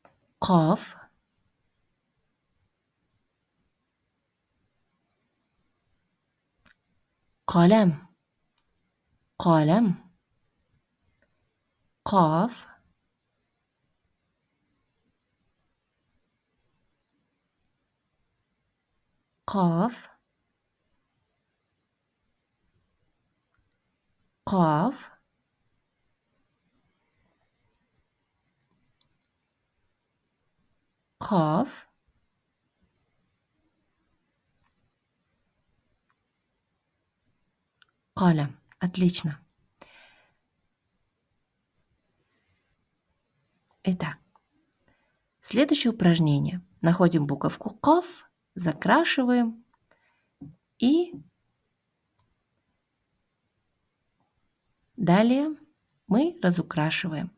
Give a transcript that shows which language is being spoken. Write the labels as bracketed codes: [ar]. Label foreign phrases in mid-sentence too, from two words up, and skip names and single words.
[ru] Каф. [ar] قلم قلم قاف قاف قاف قاف قلم. [ru] Отлично. Итак, следующее упражнение. Находим буковку «каф», закрашиваем и далее мы разукрашиваем.